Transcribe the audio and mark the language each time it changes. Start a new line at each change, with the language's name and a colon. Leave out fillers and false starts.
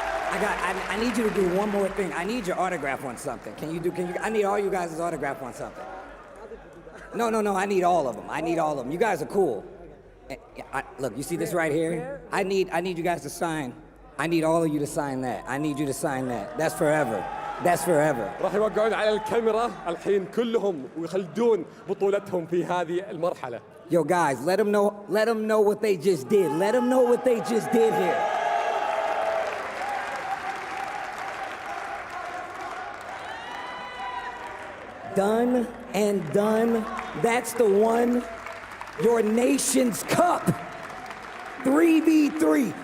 English: I need you to do one more thing. I need your autograph on something. I need all you guys' autograph on something. No, I need all of them. You guys are cool. Look, you see this right here? I need you guys to sign. I need all of you to sign that. I need you to sign that. That's forever. That's forever.
Arabic: راح يوقعون على الكاميرا الحين كلهم ويخلدون بطولتهم في هذه المرحلة.
English: Yo, guys, let them know what they just did. Let them know what they just did here. Done and done. That's the one. Your nation's cup. 3v3.